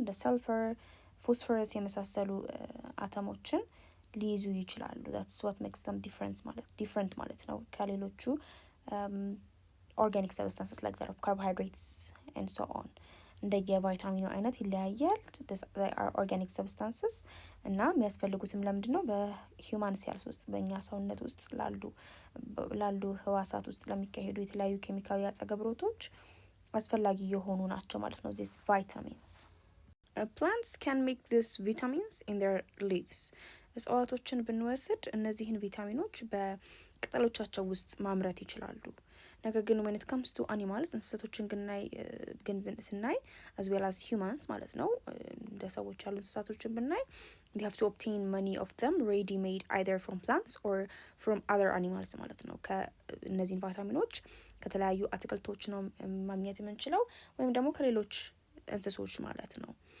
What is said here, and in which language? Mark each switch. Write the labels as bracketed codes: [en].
[am] እንደ ሰልፈር፣ ፎስፈረስ የመሳሰሉ አተሞችን ሊይዙ ይችላሉ። [en] that's what makes them different [am] ማለት ነው ከሌሎቹ ኦርጋኒክ ሰብስታንስስ [en] like that of carbohydrates and so on። [am] እንደየቫይታሚኑ አይነት ይለያያል። [en] they are organic substances [am] እና የሚያስፈልጉትም ለምንድን ነው? በሂውማን ሴልስ ውስጥ በእኛ ሰውነት ውስጥ ላሉ ህዋሳት ውስጥ ለሚካሄዱ የተለያዩ ኬሚካዊ አጸገብሮቶች አስፈላጊ የሆኑ ናቸው ማለት ነው [en] these vitamins. Plants can make these vitamins in their leaves. [am] እጽዋቶችን ብንወስድ እነዚህን ቪታሚኖች በቅጠሎቻቸው ውስጥ ማምረት ይችላሉ። ነገር ግን [en] when it comes to animals [am] እንስሳቶችን ግን ስናይ [en] as well as humans [am] ማለት ነው እንደ ሰዎች ያሉ እንስሳቶችን ብናይ [en] they have to obtain many of them ready made either from plants or from other animals [am] ማለት ነው። ከእነዚህን ቪታሚኖች ከተለያዩ አትክልቶች ነው ማግኘት የምንችለው ወይም ደግሞ ከሌሎች እንስሶች ማለት ነው።